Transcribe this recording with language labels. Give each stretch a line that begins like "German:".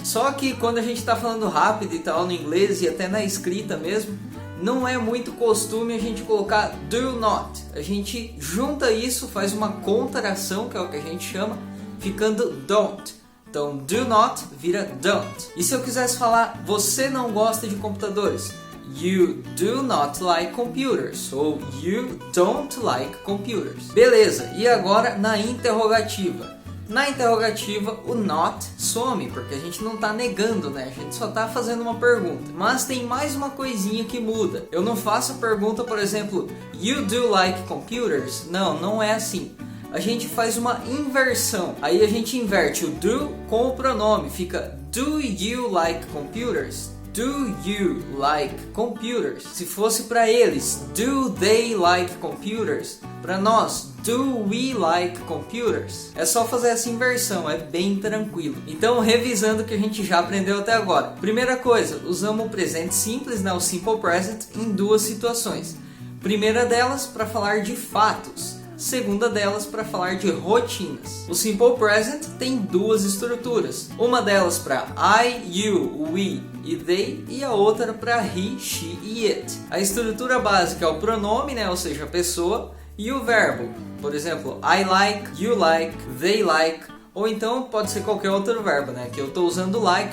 Portuguese: Só que quando a gente tá falando rápido e tal no inglês e até na escrita mesmo, não é muito costume a gente colocar do not. A gente junta isso, faz uma contração, que é o que a gente chama, ficando don't. Então, do not vira don't. E se eu quisesse falar, você não gosta de computadores?
English: You do not like computers. Ou you don't like computers.
Portuguese: Beleza, e agora na interrogativa. Na interrogativa, o not some, porque a gente não está negando, né? A gente só está fazendo uma pergunta. Mas tem mais uma coisinha que muda. Eu não faço a pergunta, por exemplo, you do like computers? Não, não é assim. A gente faz uma inversão. Aí a gente inverte o do com o pronome.
English: Fica do you like computers? Do you like computers? Se fosse para eles, do they like computers? Para nós, do we like computers?
Portuguese: É só fazer essa inversão, é bem tranquilo. Então, revisando o que a gente já aprendeu até agora. Primeira coisa, usamos o presente simples, né, o Simple Present, em duas situações. Primeira delas, para falar de fatos. Segunda delas para falar de rotinas. O Simple Present tem duas estruturas. Uma delas para I, you, we e they e a outra para he, she e it. A estrutura básica é o pronome, né, ou seja, a pessoa, e o verbo. Por exemplo, I like, you like, they like. Ou então pode ser qualquer outro verbo, né? Que eu estou usando like.